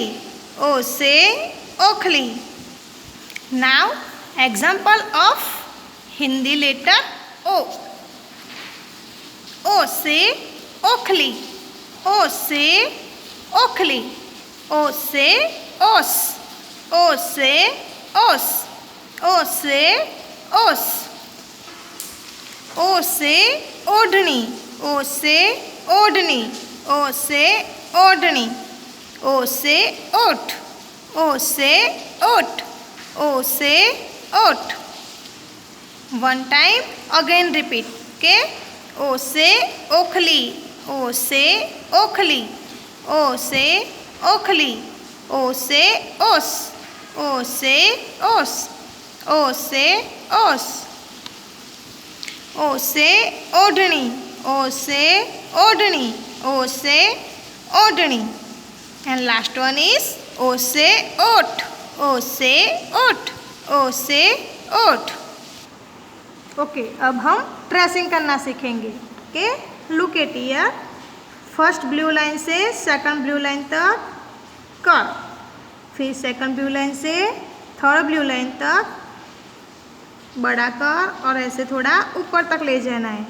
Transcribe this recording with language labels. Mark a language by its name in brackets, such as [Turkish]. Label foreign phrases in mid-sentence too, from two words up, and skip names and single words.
[Hindi] ओ से ओखली. [English] now example of Hindi letter O. [Hindi] ओ से ओखली. ओ से ओखली. ओ से ओस. ओ से ओस. ओ से ओस. ओ से ओढ़नी. ओ से ओढ़नी. ओ से ओढ़नी. ओ से ओठ. ओ से ओठ. ओ से ओठ. [English] one time again repeat के. [Hindi] ओ से ओखली. ओ से ओखली. ओ से ओखली. ओ से ओस. ओ से ओस. ओ से ओस. ओ से ओढ़नी. ओ से ओढ़नी. ओ से ओढ़नी. [English] and last one is [Hindi] ओ से ओठ. ओ से ओठ. ओ से ओठ. ओके, अब हम ट्रेसिंग करना सीखेंगे. [English] के look at here. first blue line [Hindi] से [English] second blue line [Hindi] तक कर. फिर [English] second blue line [Hindi] से [English] third blue line [Hindi] तक बड़ा कर और ऐसे थोड़ा ऊपर तक ले जाना है.